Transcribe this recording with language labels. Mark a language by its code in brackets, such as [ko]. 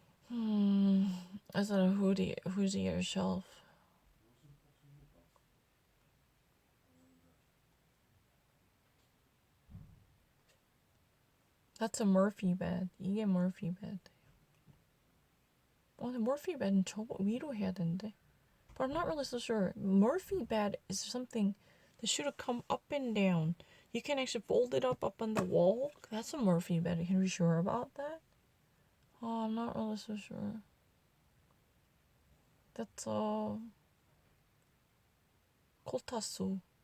[en] Is that a hoodie or shelf? That's a Murphy bed. [ko] 이게 Murphy bed. 근데 Murphy bed은 저거 위로 해야 되는데. [en] But I'm not really so sure. Murphy bed is something that should have come up and down. You can actually fold it up on the wall. That's a Murphy bed. Are you sure about that? I'm not really so sure. That's Kotasu.